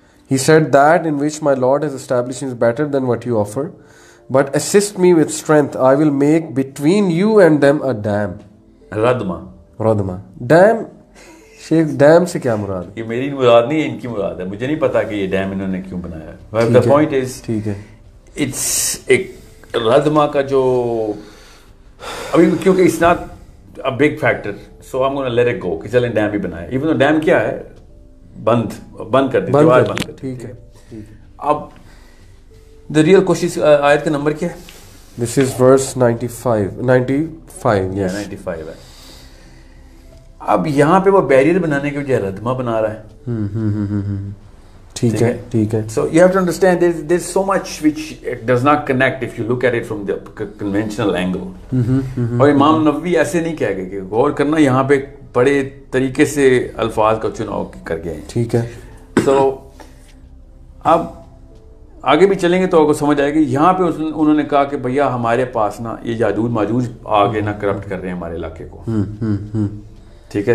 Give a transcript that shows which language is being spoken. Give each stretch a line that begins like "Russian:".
English: He said that in which my Lord has established is better than what you offer, but assist me with strength. I will make between you and them a dam.
Urdu: ردما dam. Sheikh dam سے کیا مراد؟ یہ میری مراد نہیں ہے ان کی مراد ہے. مجھے نہیں پتا کہ یہ ڈیم انہوں نے کیوں بنایا ہے.
English: The point is
Urdu: ٹھیک ہے
English: it's
Urdu: ایک ردما کا جو ابھی کیونکہ
English: it's not a big factor so I'm gonna let it go
Urdu: کہ چلیں ڈیم بھی بنایا.
English: even though
Urdu: ڈیم کیا ہے بند کر دی دیوار بند کر. ٹھیک ہے. اب
English: the real question
Urdu: آیت کا نمبر کیا ہے؟
English: This is verse 95 yes
Urdu: 95 ہے. اب یہاں پہ وہ بیریئر بنانے کے بجائے ردما بنا رہا ہے. ٹھیک ہے ٹھیک ہے.
English: So you have to understand there's so much which does not connect if you look at it from the conventional angle.
Urdu: اور امام نووی ایسے نہیں کہہ گئے کہ غور کرنا یہاں پہ بڑے طریقے سے الفاظ کا چناؤ کر گئے ہیں. ٹھیک ہے. So اب آگے بھی چلیں گے تو آپ کو سمجھ آئے گی. یہاں پہ انہوں نے کہا کہ بھیا ہمارے پاس نا یہ یاجوج ماجوج آگے نہ کرپٹ کر رہے ہیں ہمارے علاقے کو. ٹھیک ہے.